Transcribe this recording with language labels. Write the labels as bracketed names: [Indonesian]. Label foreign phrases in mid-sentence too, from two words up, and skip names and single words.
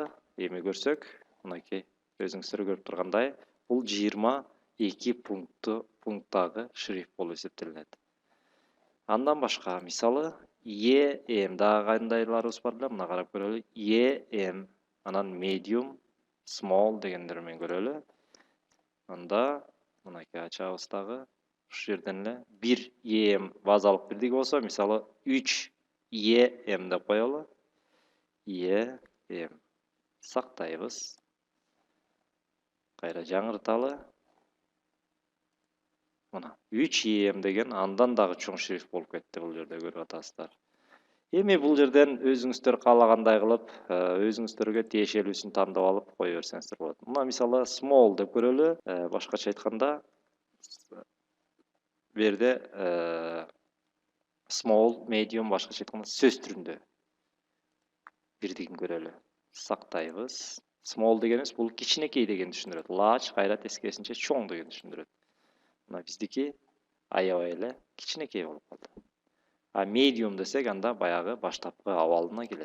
[Kyrgyz] Эми көрсөк, мынакей өзүңүздөр көрүп тургандай, бул 22 пункттагы шрифт болуп эсептелинет. Андан башка, мисалы, EM дагы кандайларыбыз бар эле, мына карап көрөлү. EM, анан [English] medium, small [Kyrgyz] дегендер менен көрөлү. Анда мынакей ачабыз дагы. Ушул жерден эле 1 EM базалык бирдиги болсо, мисалы 3 EM деп коелу. EM сактайбыз. Кайра жаңырталы. Мына 3 EM деген андан дагы чоң шрифт болуп кетти бул жерде, көрүп атасыздар. Эми бул жерден өзүңүздөр каалагандай кылып, өзүңүздөргө тиешелүүсүн тандап алып кое берсеңиздер болот. Мына мисалы small деп көрөлү. Башкача айтканда, бу жерде [English] small, medium [Kyrgyz] башкача айтканда сөз түрүндө бирдигин көрөлү. Сактайбыз. Small дегенибиз бул кичинекей дегенди түшүндүрөт. Large кайра тескерисинче чоң дегенди түшүндүрөт. Мына биздики аябай эле кичинекей болуп калды. Medium десек, анда баягы баштапкы абалына келет.